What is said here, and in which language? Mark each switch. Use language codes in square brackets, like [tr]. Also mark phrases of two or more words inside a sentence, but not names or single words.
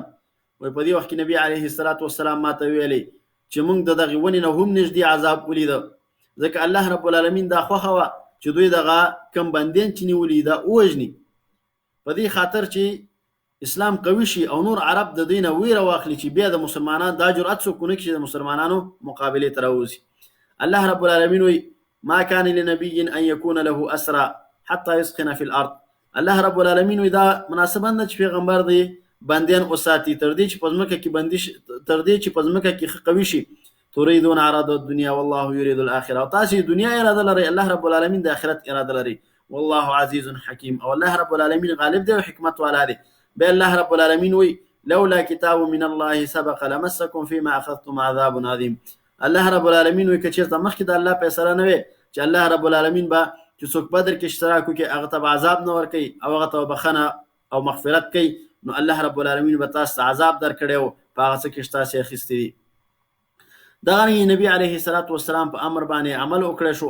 [ps] وایي په دې وخت کې نبی [ar] علیه الصلاة والسلام [ps] ما ته ویلې چې موږ د دغې ونې نه هم نږدې عذاب ولیده، ځکه الله رب العالمین دا خوښه وه چې دوی دغه کم بندیان چې نیولي دا ووژني، په دې خاطر چې اسلام قوي شي او نور عرب د دوی نه ویره واخلي چې بیا د مسلمانانو دا جرأت څوک ونه کړي چې د مسلمانانو مقابلې ته راوځي. الله رب العالمین وایي [ar] ما كان لنبي ان يكون له اسرى حتى يسخن في الارض. [ps] الله رب العالمین وایي دا مناسبه نه چې پیغمبر دی بندیان وساتي تر دې چې په ځمکه کې بندي تر دې چې په ځمکه کې قوي شي. [ar] تريدون عرض الدنيا والله يريد الاخره. [ps] او تاسو دنیا اراده لري، الله رب العالمین د آخرت اراده لري. [ar] والله عزيز حكيم. [ps] او الله رب العالمین غالب دی او حکمت والا دی. بل الله رب العالمین وایي [ar] لولا كتاب من الله سبق لمسكم فيما اخذتم عذاب عظيم. [ps] الله رب العالمین وایي که چېرته مخکې د الله فیصله نه وي چې الله رب العالمین به چې څوک بدر کې اشتراک وکړي هغه ته به عذاب نه ورکوي او هغه ته بخښنه او مغفرت کوي، نو الله رب العالمین به تاسو ته عذاب درکړی و په هغه څه کې چې تاسو یې اخیستي دي. دغه نبی [ar] علیه الصلاة والسلام [ps] په امر باندې عمل وکړی شو.